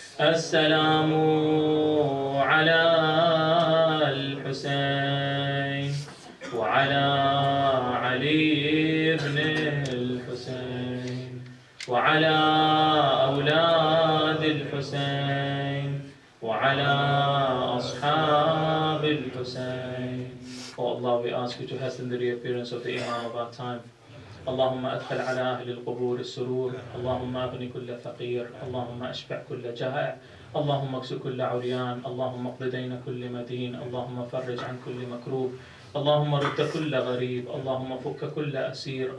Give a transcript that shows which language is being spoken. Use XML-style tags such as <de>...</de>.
<ar>السلام على الحسين وعلى علي بن الحسين وعلى أولاد الحسين وعلى أصحاب الحسين.</ar> <en>Oh Allah, we ask you to hasten the reappearance of the Imam of our time.</en> <ar>اللهم أدخل على أهل القبور السرور. اللهم أغني كل فقير. اللهم أشبع كل جائع. اللهم اكس كل عريان. اللهم اقض دين كل مدين. اللهم فرج عن كل مكروب. اللهم رد كل غريب. اللهم فك كل أسير.</ar>